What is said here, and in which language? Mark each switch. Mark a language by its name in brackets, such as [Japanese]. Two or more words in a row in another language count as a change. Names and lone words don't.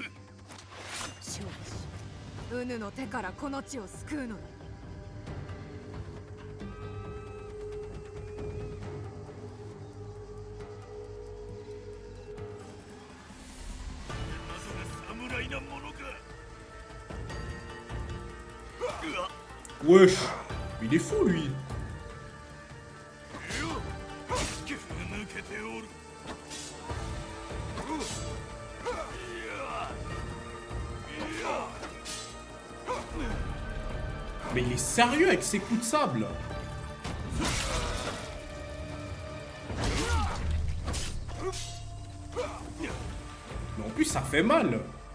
[Japanese] しかしうぬの手からこの地を救うのだ。侍なものか。 [French] Wesh, il est fou, lui. [Japanese] 抜けておる。 [French] Mais il est sérieux avec ses coups de sable. Mais en plus, ça fait mal.